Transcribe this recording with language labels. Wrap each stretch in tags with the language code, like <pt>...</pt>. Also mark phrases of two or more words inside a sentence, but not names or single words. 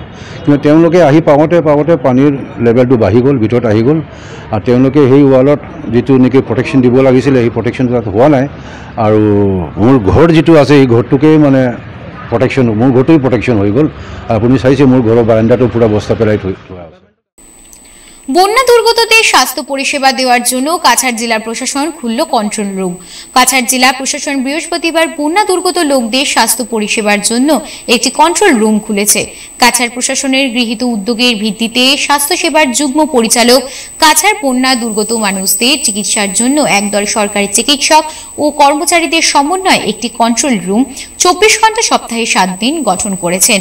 <as>কিন্তু তেওঁলোকে আহি পাওঁতে পানীৰ লেভেলটো বাঢ়ি গ'ল, ভিতৰত আহি গ'ল আৰু তেওঁলোকে সেই ৱালত যিটো নেকি প্ৰটেকশ্যন দিব লাগিছিলে সেই প্ৰটেকশ্যনটো তাত হোৱা নাই। আৰু মোৰ ঘৰ যিটো আছে এই ঘৰটোকেই মানে প্ৰটেকশ্যন, মোৰ ঘৰটোৱেই প্ৰটেকশ্যন হৈ গ'ল। আপুনি চাইছে মোৰ ঘৰৰ বাৰাণ্ডাটো পুৰা বস্তা পেলাই থোৱা আছে।</as> <bn>বন্যা দুর্গতদের স্বাস্থ্য পরিষেবা দেওয়ার জন্য কাছাড় জেলা প্রশাসন খুলল কন্ট্রোল রুম। কাছাড় জেলা প্রশাসন বৃহস্পতিবার বন্যা দুর্গত লোকদের স্বাস্থ্য পরিষেবার জন্য একটি কন্ট্রোল রুম খুলেছে। কাছাড় প্রশাসনের গৃহীত উদ্যোগের ভিত্তিতে স্বাস্থ্যসেবার যুগ্ম পরিচালক কাছাড় বন্যা দুর্গত মানুষদের চিকিৎসার জন্য একদল সরকারি চিকিৎসক ও কর্মচারীদের সমন্বয়ে একটি কন্ট্রোল রুম 24 ঘন্টা সপ্তাহে 7 দিন গঠন করেছেন।</bn>